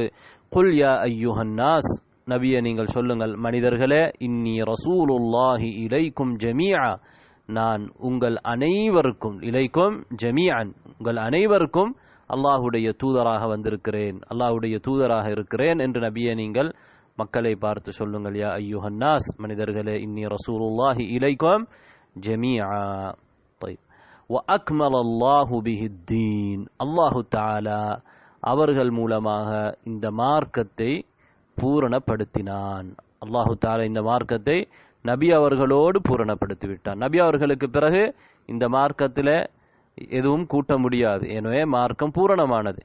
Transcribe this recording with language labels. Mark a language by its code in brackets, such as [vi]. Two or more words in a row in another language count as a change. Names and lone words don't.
[ar] قل يا أيها الناس, [ta] நபியே நீங்கள் சொல்லுங்கள் மனிதர்களே, [ar] إني رسول الله إليكم جميعا, [ta] நான் உங்கள் அனைவருக்கும், [ar] إليكم جميعا [ta] உங்கள் அனைவருக்கும் அல்லாஹ்வுடைய தூதராக வந்திருக்கிறேன், அல்லாஹ்வுடைய தூதராக இருக்கிறேன் என்று நபியே நீங்கள் மக்களை பார்த்து சொல்லுங்கள். [ar] يا أيها الناس, மனிதர்களே, إني رسول الله إليكم جميعا. طيب وأكمل الله به الدين, الله تعالى [ta] அவர்கள் மூலமாக இந்த மார்க்கத்தை பூரணப்படுத்தினான். [ar] الله تعالى [ta] இந்த மார்க்கத்தை நபி அவர்களோடு பூரணப்படுத்திவிட்டான். நபி அவர்களுக்கு பிறகு இந்த மார்க்கத்தில் எதுவும் கூட்ட முடியாது, எனவே மார்க்கம் பூரணமானது.